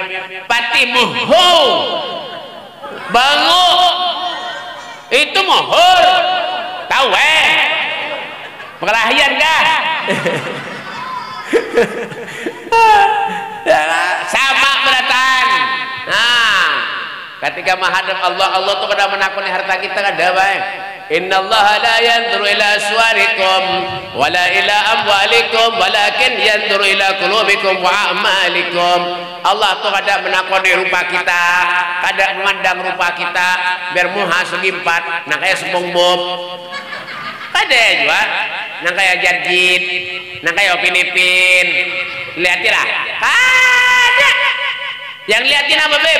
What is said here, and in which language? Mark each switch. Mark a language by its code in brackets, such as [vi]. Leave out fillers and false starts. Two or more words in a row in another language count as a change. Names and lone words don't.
[bjn] Pati muhur bangu itu muhur tahu perkelahian kah? Sama beratan. Nah, ketika menghadap Allah tuh pada menakuni harta kita ada baik. [ar] إن الله لا ينظر إلى صوركم ولا إلى أموالكم ولكن ينظر إلى قلوبكم وأعمالكم. [bjn] Allah tuh kada menakoni rupa kita, kada memandang rupa kita biar muha segi 4 nang kaya SpongeBob. Kada juga nang kaya Jarjit, nang kaya Opinipin. Lihatinlah. Kada. Yang liatin apa beb?